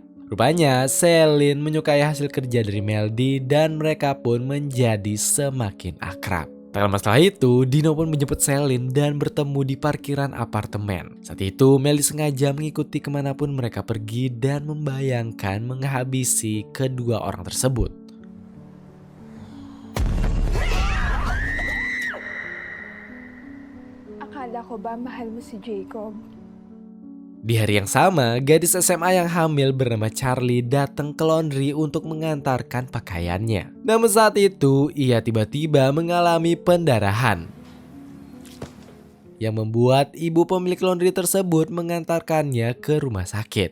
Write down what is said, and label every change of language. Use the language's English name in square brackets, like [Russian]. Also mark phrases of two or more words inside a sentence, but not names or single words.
[Indonesian] Rupanya Celine menyukai hasil kerja dari Mildy dan mereka pun menjadi semakin akrab. Tak lama setelah itu, Dino pun menjemput Celine dan bertemu di parkiran apartemen. Saat itu, Mildy sengaja mengikuti kemanapun mereka pergi dan membayangkan menghabisi kedua orang tersebut. [Filipino] Akala ko ba mahal mo si Jacob? [Indonesian] Di hari yang sama, gadis SMA yang hamil bernama Charlie datang ke laundry untuk mengantarkan pakaiannya. Namun saat itu, ia tiba-tiba mengalami pendarahan yang membuat ibu pemilik laundry tersebut mengantarkannya ke rumah sakit.